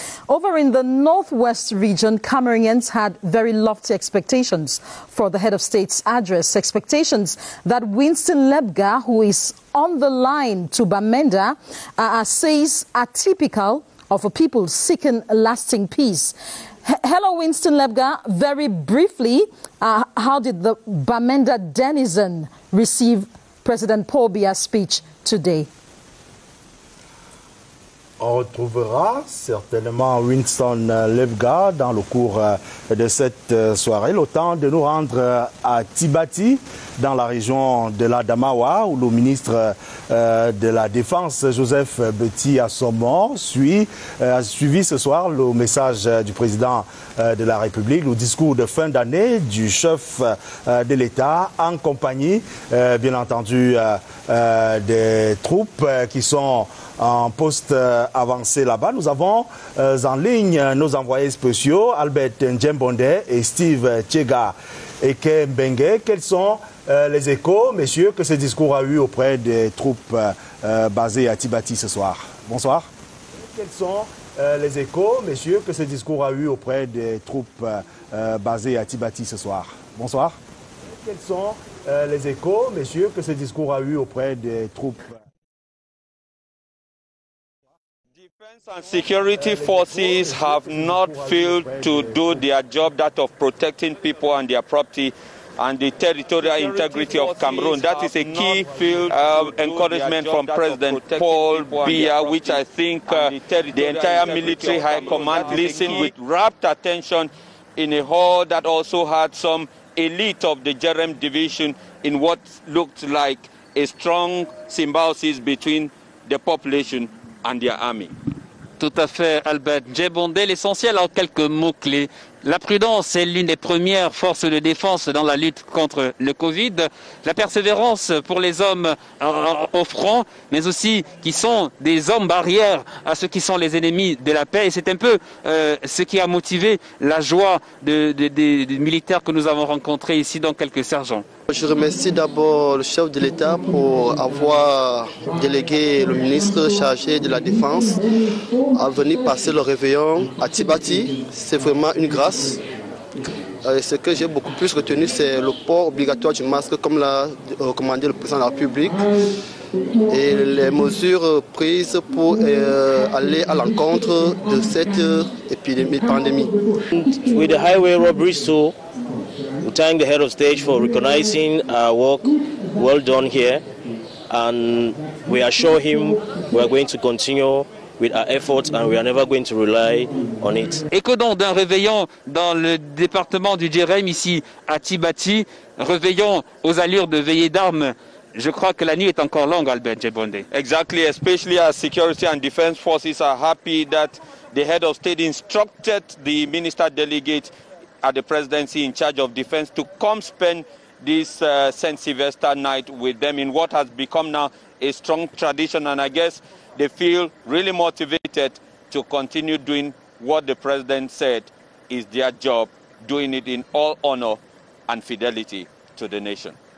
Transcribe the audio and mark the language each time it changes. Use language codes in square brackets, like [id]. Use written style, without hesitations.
[en] Over in the Northwest region, Cameroonians had very lofty expectations for the head of state's address, expectations that Winston Lebga, who is on the line to Bamenda, says are typical of a people seeking lasting peace. Hello, Winston Lebga. Very briefly, how did the Bamenda denizen receive President Paul Biya's speech today? [fr] On retrouvera certainement Winston Levga dans le cours de cette soirée. Le temps de nous rendre à Tibati, dans la région de l'Adamawa, où le ministre de la Défense, Joseph Beti Assomo, a suivi ce soir le message du président de la République, le discours de fin d'année du chef de l'État, en compagnie, bien entendu, des troupes qui sont en poste avancé là-bas. Nous avons en ligne nos envoyés spéciaux, Albert Ndjembonde et Steve Tchega Ekembengue. Quels sont les échos, messieurs, que ce discours a eu auprès des troupes basées à Tibati ce soir? Bonsoir. Quels sont les échos, messieurs, que ce discours a eu auprès des troupes basées à Tibati ce soir? Bonsoir. Quels sont les échos, messieurs, que ce discours a eu auprès des troupes? [en] Defense and security forces have not failed to do their job, that of protecting people and their property and the territorial integrity of Cameroon. That is a key field encouragement from President Paul Biya, which I think the entire military high command listened with rapt attention in a hall that also had some elite of the Jerem division in what looked like a strong symbiosis between the population and their army. [fr] Tout à fait, Albert Ndjembonde. L'essentiel en quelques mots-clés. La prudence est l'une des premières forces de défense dans la lutte contre le Covid. La persévérance pour les hommes au front, mais aussi qui sont des hommes barrières à ceux qui sont les ennemis de la paix. Et c'est un peu ce qui a motivé la joie des militaires que nous avons rencontrés ici, dans quelques sergents. Je remercie d'abord le chef de l'État pour avoir délégué le ministre chargé de la Défense à venir passer le réveillon à Tibati. C'est vraiment une grâce. Ce que j'ai beaucoup plus retenu, c'est le port obligatoire du masque, comme l'a recommandé le président de la République, et les mesures prises pour aller à l'encontre de cette pandémie. [en] With the highway robberies too, we thank the head of state for recognizing our work well done here, and we assure him we are going to continue with our efforts and we are never going to rely on it. [fr] Écho donc d'un réveillon dans le département du Djerem, ici à Tibati, réveillon aux allures de veillée d'armes. Je crois que la nuit est encore longue, Albert Ndjembonde. [en] Exactly, especially as security and defense forces are happy that the head of state instructed the minister delegate at the presidency in charge of defense to come spend this St. Sylvester night with them in what has become now a strong tradition, and I guess they feel really motivated to continue doing what the president said is their job, doing it in all honor and fidelity to the nation.